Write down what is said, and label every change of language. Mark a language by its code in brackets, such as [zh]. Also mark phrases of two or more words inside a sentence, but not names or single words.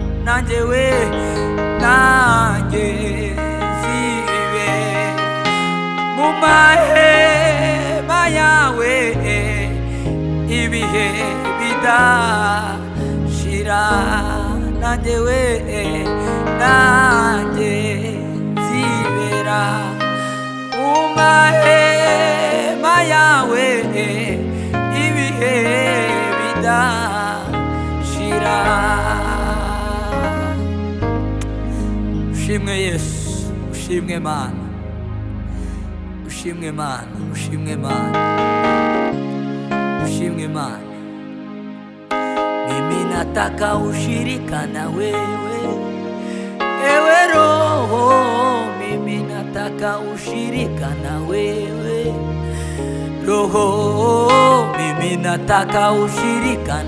[rw] nanjye we nanjye zibe mu mahema yawe ibihe bidashira nanjye we nanjye zibera mu mahema yawe ibihe bidashira. Ushimwe Yesu, ushimwe Mana, ushimwe Mana, ushimwe Mana, ushimwe Mana. [sw] Mimi nataka ushirika na wewe, ewe Roho, mimi nataka ushirika na wewe Roho, mimi nataka ushirika